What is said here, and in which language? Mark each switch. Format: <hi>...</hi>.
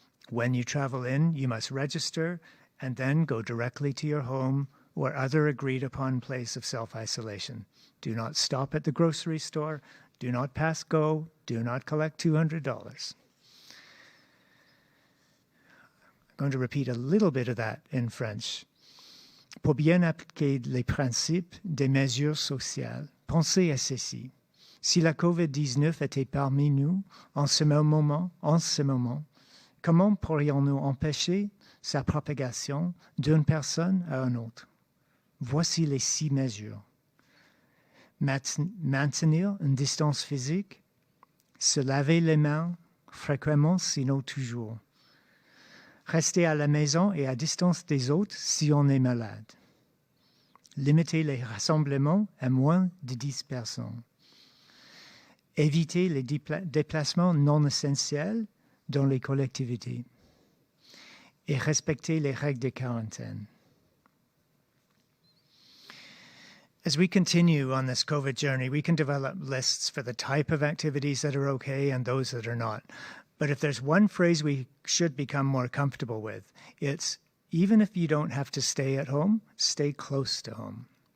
<en>When you travel in, you must register and then go directly to your home or other agreed-upon place of self-isolation. Do not stop at the grocery store. Do not pass go. Do not collect $200. I'm going to repeat a little bit of that in French.</en> <fr>Pour bien appliquer les principes des mesures sociales, pensez à ceci. Si la COVID-19 était parmi nous en ce moment, comment pourrions-nous empêcher sa propagation d'une personne à une autre? Voici les 6 mesures. Maintenir une distance physique, se laver les mains fréquemment, sinon toujours. Rester à la maison et à distance des autres si on est malade. Limiter les rassemblements à moins de 10 personnes. Éviter les déplacements non essentiels dans les collectivités. Et respecter les règles de quarantaine.</fr> <en>As we continue on this COVID journey, we can develop lists for the type of activities that are okay and those that are not. But if there's one phrase we should become more comfortable with, it's even if you don't have to stay at home, stay close to home.</en>